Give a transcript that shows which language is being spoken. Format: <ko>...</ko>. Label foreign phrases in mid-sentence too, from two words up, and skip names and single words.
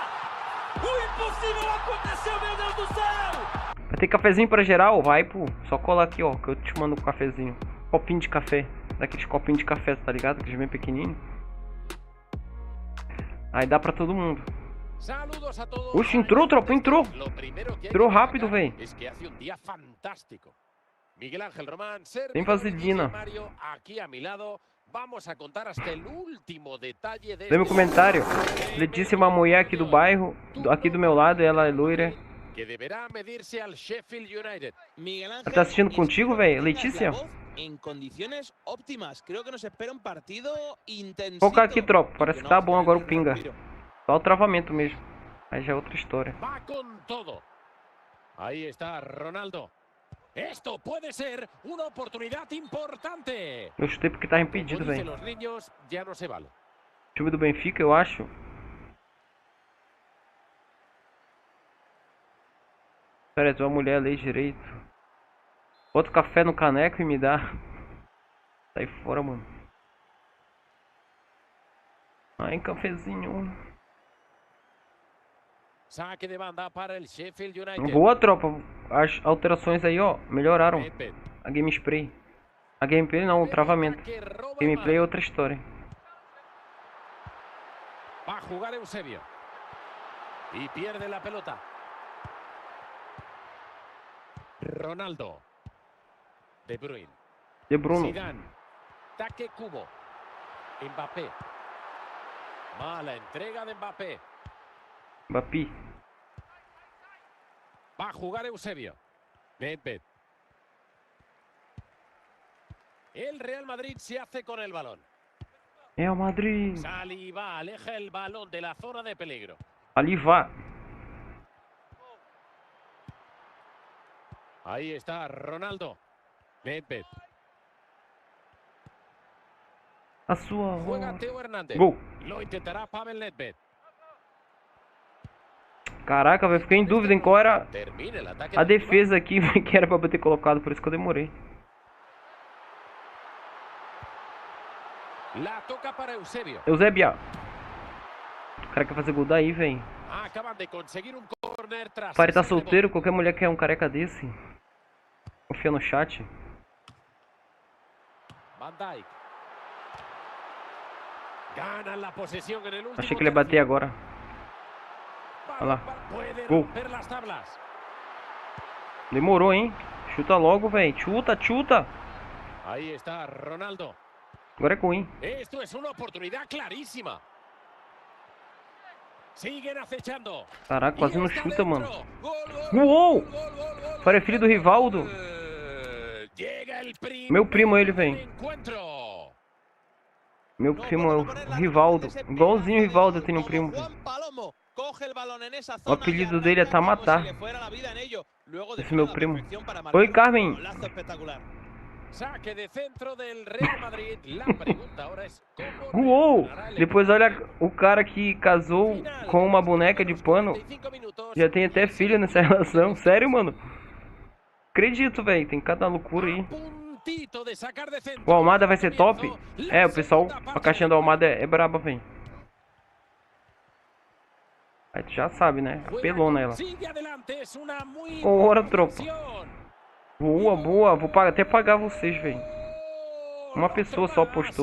<pt>O impossível aconteceu, meu Deus do céu! Vai ter cafezinho pra geral? Vai, pô. Só colar aqui, ó, que eu te mando um cafezinho. Copinho de café. Daqueles copinhos de café, tá ligado? Aqueles bem pequenininhos. Aí dá pra todo mundo.</pt> <es>Saludos a todos.</es> <pt>Oxe, entrou, tropa, entrou.</pt> <es>Lo primero que hay</es> <pt>Entrou</pt> <es>que</es> <pt>rápido,</pt> <es>destacar</es> <pt>véi.</pt> <es>es que hace un día fantástico. Miguel Ángel Román,</es> <pt>Tem vaselina.</pt> <es>Mario, aquí a mi lado. Vamos a contar hasta el último detalle de</es> <pt>Lê meu comentário. Letícia é uma mulher aqui do bairro. Aqui do meu lado, ela é loira.</pt> <es>que deberá medirse al Sheffield United. Miguel Ángel,</es> <pt>Tá assistindo contigo, velho? Letícia?</pt> <es>En condiciones óptimas. Creo que nos espera un partido intenso.</es> <pt>Vou colocar aqui, tropa. Parece que tá bom agora o pinga. Só o travamento mesmo. Aí já é outra história.</pt> <es>Va con todo. Ahí está Ronaldo. Esto puede ser una oportunidad importante.</es> <pt>Eu chutei porque tava</pt> <es>Como</es> <pt>impedido,</pt> <es>dicen</es> <pt>velho.</pt> <es>los niños, ya no se vale.</es> <pt>Time do Benfica, eu acho. Pera aí, tua mulher ali direito. Bota o café no caneco e me dá. Sai fora, mano. Ai, cafezinho.</pt> <es>Saque de banda para el Sheffield United.</es> <pt>Boa, tropa. As alterações aí, ó, melhoraram. Pepe. A game spray. A gameplay não, o travamento.</pt> <es>Que roba el</es> <pt>Gameplay é</pt> <es>balón.</es> <pt>outra história.</pt> <es>Va a jugar Eusebio. Y pierde la pelota. Ronaldo. De Bruyne. De Bruno. Zidane. Taque Cubo. Mbappé. Mala entrega de Mbappé. Bapi. Va a jugar Eusebio. Nedved. El Real Madrid se hace con el balón.</es> <pt>É o Madrid.</pt> <es>Saliba aleja el balón de la zona de peligro.</es> <pt>Ali vá.</pt> <es>Ahí está Ronaldo. Nedved.</es> <pt>A sua.</pt> <es>Juega Teo Hernández. Gol. Lo intentará Pavel Nedved.</es> <pt>Caraca, velho, fiquei em dúvida em qual era</pt> <es>Termina el ataque</es> <pt>a</pt> <es>del</es> <pt>defesa aqui que era pra eu ter colocado, por isso que eu demorei.</pt> <es>rival. La toca para Eusebio.</es> <pt>Eusébia. O cara quer fazer gol daí, velho.</pt> <es>Acaban de conseguir un corner tras.</es> <pt>O pai tá</pt> <es>ese</es> <pt>solteiro, qualquer mulher quer um careca desse. Confia no chat.</pt> <es>rebote. Van Dijk. Ganan la posesión en el último.</es> <pt>Achei que ele ia bater agora. Olha lá.</pt> <es>Puede Gol. romper las tablas.</es> <pt>Demorou, hein? Chuta logo, velho. Chuta.</pt> <es>Ahí está Ronaldo.</es> <pt>Agora é Coin.</pt> <es>Esto es una oportunidad clarísima. Siguen acechando.</es> <pt>Caraca, quase não chuta, mano.</pt> <es>Gol,</es> <pt>Uou! Para filho do Rivaldo.</pt> <es>Llega el</es> <pt>Meu primo ele, velho.</pt> <es>encuentro.</es> <pt>Meu primo é o Rivaldo. Igualzinho o Rivaldo tem um primo. O apelido dele é Tamatá. Esse meu primo. Oi, Carmen.</pt> <es>Saque de centro del Real Madrid. La pregunta ahora es cómo</es> <pt>Uou!</pt> <es>reaccionará el</es> <pt>Depois olha o cara que casou com uma boneca de pano.</pt> <es>45 minutos.</es> <pt>Já tem até filho nessa relação. Sério, mano? Acredito, velho. Tem cada loucura aí.</pt> <es>Puntito de sacar de centro.</es> <pt>O Almada vai ser top? É, o pessoal, a caixinha do Almada é braba, velho. Aí tu já sabe, né? Pelona ela.</pt> <es>Sigue adelante, es una muy</es> <pt>Ora,</pt> <es>buena</es> <pt>tropa.</pt> <es>acción.</es> <pt>Boa. Vou até pagar vocês, velho. Uma pessoa só postou.</pt>